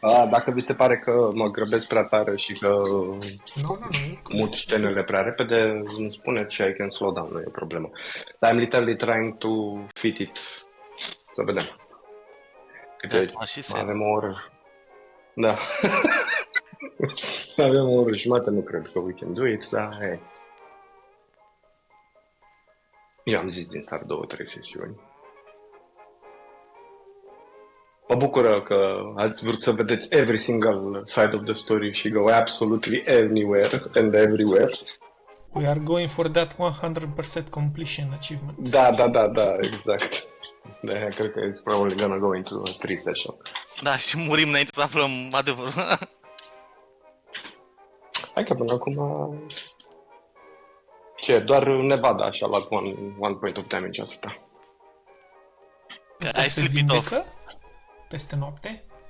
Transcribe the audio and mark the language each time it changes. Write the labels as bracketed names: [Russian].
[Romanian] Dacă vi se pare că mă grăbesc prea tare și că Nu. mut scenele prea repede, îmi spuneți și [English] I can slow down, [Romanian] nu e o problemă. [English] Dar I'm literally trying to fit it. [Romanian] Să vedem. Câte avem o oră. Da. Avem o oră jumătate, nu cred că [English] we can do it, [Romanian] dar hey. Eu am zis din start 2-3 sesiuni. Mă bucură că ați vrut să vedeți [English] every single side of the story [Romanian] și [English] go absolutely anywhere and everywhere. We are going for that 100% completion achievement. [Romanian] Da, exact. De-aia cred că [English] it's probably gonna go into a 3 session. [Romanian] Da, și murim înainte să aflăm adevărul. Hai că până acum... Ce, doar Nevada așa la [English] one point of damage [Romanian] asta. Asta se vindecă peste noapte?